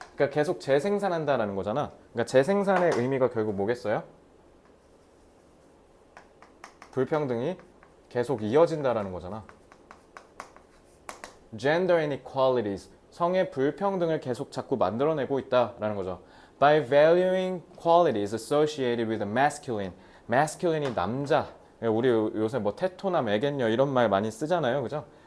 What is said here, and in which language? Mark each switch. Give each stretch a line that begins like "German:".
Korean: 그러니까 계속 재생산한다라는 거잖아. 그러니까 재생산의 의미가 결국 뭐겠어요? 불평등이 계속 이어진다라는 거잖아.
English: gender inequalities.
Korean: 성의 불평등을 계속 자꾸 만들어내고 있다라는 거죠.
English: By valuing qualities associated with the masculine.
Korean: masculine이 남자. 우리 요새 뭐 테토나 매겐녀 이런 말 많이 쓰잖아요. 그죠?